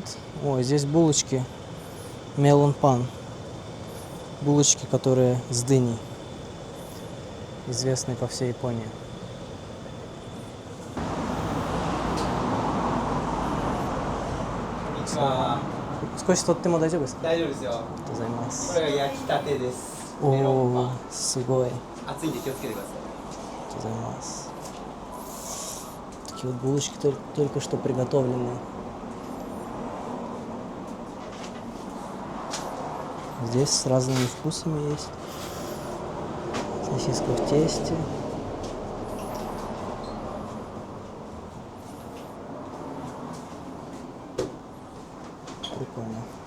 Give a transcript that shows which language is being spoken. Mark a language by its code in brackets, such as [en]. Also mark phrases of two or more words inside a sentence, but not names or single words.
[ru] Ой, здесь булочки Melon Pan. Булочки, которые с дыней. Известные по всей Японии. Сколько тут ты модайся быстро? [ja] А りがとうございます。これが焼きたてです。おお、すごい。熱いんで気をつけてください。ありがとうございます。 [ru] Такие вот булочки только что приготовленные. Здесь с разными вкусами есть. Сосиска в тесте. Прикольно.